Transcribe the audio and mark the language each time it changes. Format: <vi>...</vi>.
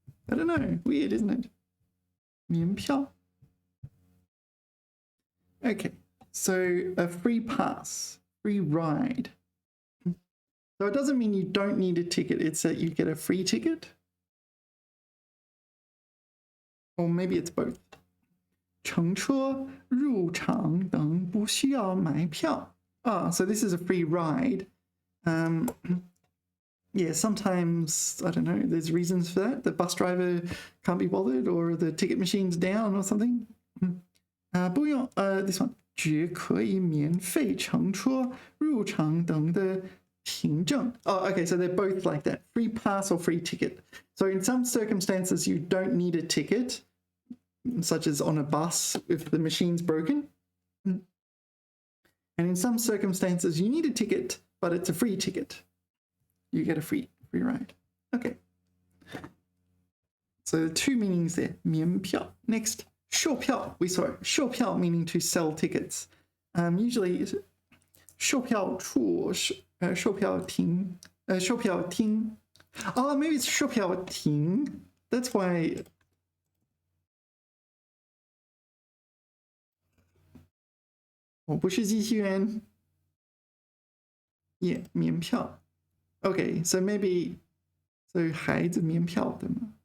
<en>I don't know. Weird, isn't it? Mian piao. Okay, so a free pass, free ride. So it doesn't mean you don't need a ticket. It's that you get a free ticket. Or maybe it's both.</en> <zh>乘车入场等不需要买票.</zh> <en>So this is a free ride. Yeah, sometimes, I don't know, there's reasons for that. The bus driver can't be bothered or the ticket machine's down or something.</en> <zh>不用,</zh> <en>this one.</en> <zh>只可以免费乘车入场等的凭证.</zh> <en>Okay, so they're both like that. Free pass or free ticket. So in some circumstances, you don't need a ticket, such as on a bus if the machine's broken. And in some circumstances, you need a ticket, but it's a free ticket. You get a free ride. Okay. So two meanings there. 免票.Next, 售票.We saw it. 售票 meaning to sell tickets.</en> <zh>Usually, 售票处, 售票亭, 售票厅.</zh> <en>Maybe it's 售票亭. That's why.</en> <zh>Oh, 不是机器人.Yeah, 免票. Okay, so maybe, so 孩子免票的嘛?</zh>